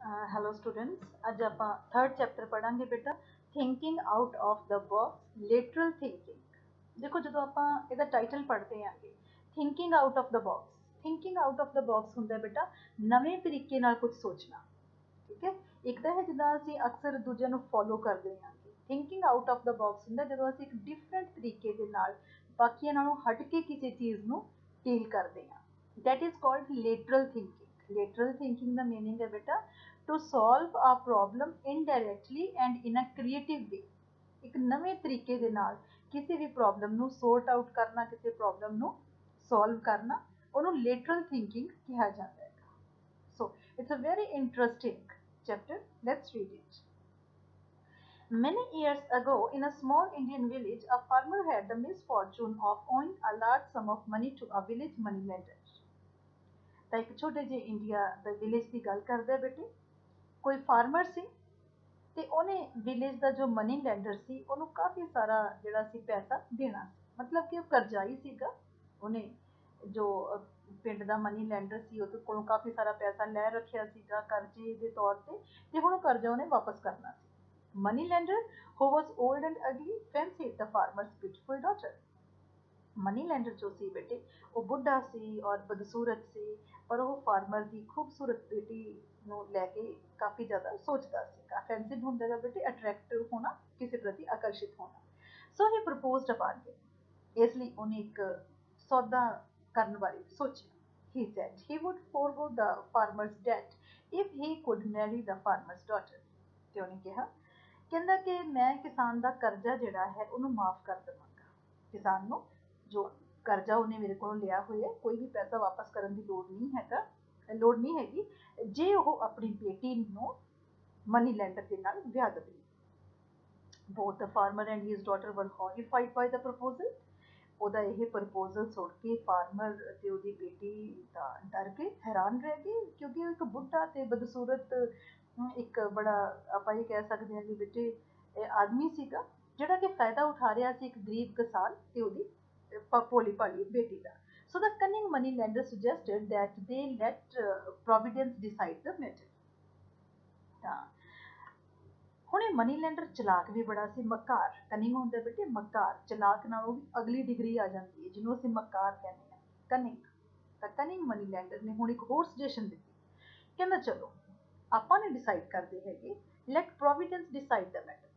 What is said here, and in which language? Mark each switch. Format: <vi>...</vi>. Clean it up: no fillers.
<pa>Hello students, अज आप third chapter पढ़ांगे बेटा।</pa> <en>Thinking out of the box, lateral thinking.</en> <hi>देखो जो आप ਇਹਦਾ टाइटल पढ़ते हैं आगे,</hi> <en>Thinking out of the box. Thinking out of the box</en> <pa>ਹੁੰਦਾ बेटा ਨਵੇਂ ਤਰੀਕੇ ਨਾਲ ਕੁਝ ਸੋਚਣਾ। ਠੀਕ ਹੈ, ਇੱਕ ਤਾਂ ਹੈ ਜਿੱਦਾਂ ਅਸੀਂ ਅਕਸਰ ਦੂਜਿਆਂ ਨੂੰ ਫੋਲੋ ਕਰਦੇ ਹਾਂ।</pa> <en>thinking out of the box</en> <pa>ਹੁੰਦਾ ਜਦੋਂ ਅਸੀਂ ਇੱਕ ਡਿਫਰੈਂਟ ਤਰੀਕੇ ਦੇ ਨਾਲ ਬਾਕੀਆਂ ਨਾਲੋਂ ਹਟ ਕੇ ਕਿਸੇ ਚੀਜ਼ ਨੂੰ ਡੀਲ ਕਰਦੇ ਹਾਂ।</pa> <en>That is called lateral thinking. Lateral thinking ਦਾ meaning ਹੈ ਬੇਟਾ to solve a problem indirectly and in a creative way.</en> <pa>ਇੱਕ ਨਵੇਂ ਤਰੀਕੇ ਦੇ ਨਾਲ ਕਿਸੇ ਵੀ ਪ੍ਰੋਬਲਮ ਨੂੰ ਸੋਰਟ ਆਊਟ ਕਰਨਾ, ਕਿਸੇ ਪ੍ਰੋਬਲਮ ਨੂੰ ਸੋਲਵ ਕਰਨਾ, ਉਹਨੂੰ ਲੇਟਰਲ ਥਿੰਕਿੰਗ ਕਿਹਾ ਜਾਂਦਾ ਹੈ।</pa> <en>So it's a very interesting chapter. Let's read it. Many years ago, in a small Indian village, a farmer had the misfortune of owing a large sum of money to a village moneylender.</en> <pa>ਤਾਂ ਇੱਕ ਛੋਟੇ ਜਿਹੇ India ਦੇ village ਦੀ ਗੱਲ ਕਰਦੇ ਬੇਟੇ। ਕੋਈ farmer ਸੀ ਤੇ ਉਹਨੇ ਵਿਲੇਜ ਦਾ ਜੋ ਮਨੀ ਲੈਂਡਰ ਸੀ ਉਹਨੂੰ ਕਾਫੀ ਸਾਰਾ ਜਿਹੜਾ ਸੀ ਪੈਸਾ ਦੇਣਾ ਸੀ, ਮਤਲਬ ਕਿ ਉਹ ਕਰਜ਼ਾਈ ਸੀਗਾ। ਉਹਨੇ ਜੋ ਪਿੰਡ ਦਾ ਮਨੀ ਲੈਂਡਰ ਸੀ ਉਹਦੇ ਕੋਲੋਂ ਕਾਫੀ ਸਾਰਾ ਪੈਸਾ ਲੈ ਰੱਖਿਆ ਸੀਗਾ ਕਰਜ਼ੇ ਦੇ ਤੌਰ ਤੇ ਹੁਣ ਉਹ ਕਰਜ਼ਾ ਉਹਨੇ ਵਾਪਸ ਕਰਨਾ ਸੀ।</pa> <en>Money lender who was old and ugly fancied the farmer's beautiful daughter.</en> <pa>Money lander ਜੋ ਸੀ ਬੇਟੇ ਉਹ ਬੁੱਢਾ ਸੀ ਔਰ ਬਦਸੂਰਤ ਸੀ, ਪਰ ਉਹ ਫਾਰਮਰ ਦੀ ਖੂਬਸੂਰਤ ਬੇਟੀ ਨੂੰ ਲੈ ਕੇ ਕਾਫੀ ਜ਼ਿਆਦਾ ਸੋਚਦਾ ਸੀਗਾ। ਫੈਂਸਿਡ ਹੁੰਦਾ ਹੈ ਬੇਟੇ ਅਟਰੈਕਟਿਵ ਹੋਣਾ, ਕਿਸੇ ਪ੍ਰਤੀ ਆਕਰਸ਼ਿਤ ਹੋਣਾ।</pa> <en>So he proposed a bargain.</en> <pa>ਇਸ ਲਈ ਉਹਨੇ ਇੱਕ ਸੌਦਾ ਕਰਨ ਬਾਰੇ ਸੋਚਿਆ।</pa> <en>He said he would forego the farmer's debt if he could marry the farmer's daughter.</en> <pa>ਤੇ ਉਹਨੇ ਕਿਹਾ, ਕਹਿੰਦਾ ਕਿ ਮੈਂ ਕਿਸਾਨ ਦਾ ਕਰਜ਼ਾ ਜਿਹੜਾ ਹੈ ਉਹਨੂੰ ਮਾਫ ਕਰ ਦੇਵਾਂਗਾ। ਕਿਸਾਨ ਨੂੰ ਜੋ ਕਰਜ਼ਾ ਉਹਨੇ ਮੇਰੇ ਕੋਲੋਂ ਲਿਆ ਹੋਇਆ, ਕੋਈ ਵੀ ਪੈਸਾ ਵਾਪਸ ਕਰਨ ਦੀ ਲੋੜ ਨਹੀਂ ਹੈਗੀ ਜੇ ਉਹ ਆਪਣੀ ਬੇਟੀ ਨੂੰ ਮਨੀ ਲੈਂਡਰ ਦੇ ਨਾਲ ਵਿਆਹ ਦੇਵੇ।</pa> <en>Both the farmer and his daughter were horrified by the proposal.</en> <pa>ਉਹਦਾ ਇਹ ਪ੍ਰਪੋਜ਼ਲ ਸੁਣ ਕੇ ਫਾਰਮਰ ਤੇ ਉਹਦੀ ਬੇਟੀ ਤਾਂ ਡਰ ਗਏ, ਹੈਰਾਨ ਰਹਿ ਗਏ, ਕਿਉਂਕਿ ਉਹ ਇੱਕ ਬੁੱਢਾ ਤੇ ਬਦਸੂਰਤ ਇੱਕ ਬੜਾ ਆਪਾਂ ਇਹ ਕਹਿ ਸਕਦੇ ਹਾਂ ਕਿ ਬੇਟੇ ਆਦਮੀ ਸੀਗਾ ਜਿਹੜਾ ਕਿ ਫਾਇਦਾ ਉਠਾ ਰਿਹਾ ਸੀ ਇੱਕ ਗਰੀਬ ਕਿਸਾਨ ਤੇ ਉਹਦੀ ਭੋਲੀ ਭਾਲੀ ਬੇਟੀ ਦਾ।</pa> <en>So the cunning money lender suggested that they let Providence decide the matter.</en> <pa>ਤਾਂ ਹੁਣ ਇਹ ਮਨੀ ਲੈਂਡਰ ਚਲਾਕ ਵੀ ਬੜਾ ਸੀ, ਮਕਾਰ। ਕਨਿੰਗ ਹੁੰਦਾ ਬੇਟੇ ਮਕਾਰ, ਚਲਾਕ ਨਾਲੋਂ ਵੀ ਅਗਲੀ ਡਿਗਰੀ ਆ ਜਾਂਦੀ ਹੈ ਜਿਹਨੂੰ ਅਸੀਂ ਮਕਾਰ ਕਹਿੰਦੇ ਹਾਂ, ਕਨਿੰਗ। ਤਾਂ ਕਨਿੰਗ ਮਨੀ ਲੈਂਡਰ ਨੇ ਹੁਣ ਇੱਕ ਹੋਰ ਸੁਜੈਸ਼ਨ ਦਿੱਤੀ। ਕਹਿੰਦਾ ਚਲੋ ਆਪਾਂ ਨੇ ਡਿਸਾਈਡ ਕਰਦੇ ਹੈਗੇ,</pa> <en>Let providence decide the matter.</en>